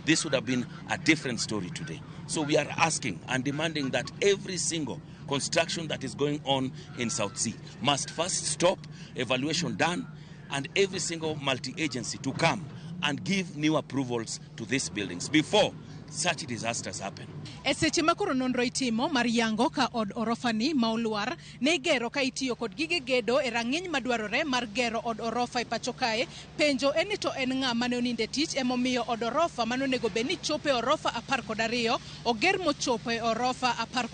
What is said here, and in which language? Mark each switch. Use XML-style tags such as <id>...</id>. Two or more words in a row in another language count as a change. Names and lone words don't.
<en>this would have been a different story today. So we are asking and demanding that every single construction that is going on in South Sea must first stop, evaluation done, and every single multi-agency to come and give new approvals to these buildings before such disasters happen.</en> <luo>E seche ma koro nonro itimo mar yango ka od orofani ma oluar ne gero ka itiyo kod gige gedo e rang'iny madwarore mar gero od orofa e pacho kae, penjo en ni to en ng'a mane oninde tich emomiyo od orofa mano nego bed ni chopo e orofa 12 oger mochopo e orofa 16.</luo>